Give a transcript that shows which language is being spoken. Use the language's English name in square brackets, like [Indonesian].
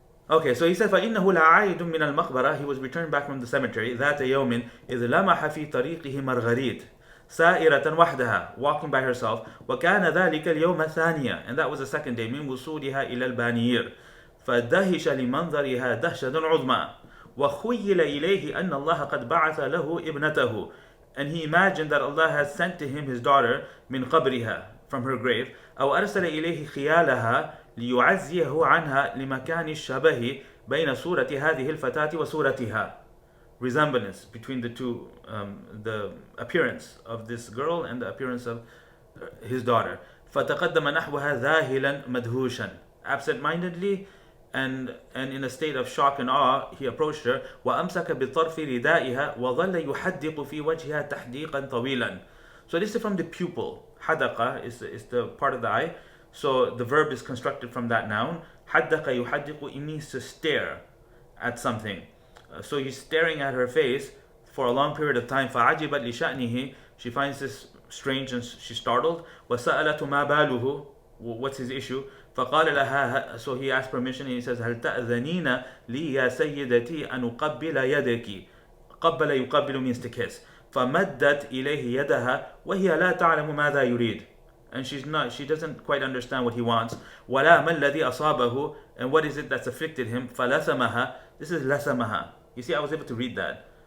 [English] Okay, so he said [Arabic] فإنه لعائد من المقبرة, [English] he was returned back from the cemetery [Arabic] ذات يوم إذ لمح في طريقه مارغريت سائرة وحدها, [English] walking by herself. [Arabic] وكان ذلك اليوم الثانية, [English] and that was the second day, [Arabic] من وصولها إلى البانير. فدهش لمنظرها دهشة عظمى. وخيل إليه أن الله قد بعث له ابنته, [English] and he imagined that Allah has sent to him his daughter [Arabic] من قبرها, [English] from her grave. [Arabic] أو أرسل إليه خيالها ليعزيه عنها لمكان الشبه بين صورة هذه الفتاة وصورتها, [English] resemblance between the two, the appearance of this girl and the appearance of his daughter. [Arabic] فتقدم نحوها ذاهلا مدهوشا, [English] absent-mindedly and in a state of shock and awe, he approached her. [Arabic] وأمسك بطرف ردائها وظل يحدق في وجهها تحديقا طويلا. [English] So this is from the pupil. حدق is the part of the eye. So the verb is constructed from that noun. [Arabic] حدق يحدق, [English] it means to stare at something. So he's staring at her face for a long period of time. [Arabic] فعجبت لشأنه, [English] she finds this strange and she's startled. [Arabic] وسألت ما باله, [English] what's his issue? [Arabic] فقال لها, [English] so he asked permission and he says [Arabic] هل تأذنين لي يا سيدتي أن أقبل يدك. قبل يقبل [English] means to kiss. [Arabic] فمدت إليه يدها وهي لا تعلم ماذا يريد, [English] and she doesn't quite understand what he wants. [Arabic] ولا ما الذي أصابه, [English] and what is it that's afflicted him. [Arabic] فلثمها, [English] this is لثمها. You see, I was able to read that.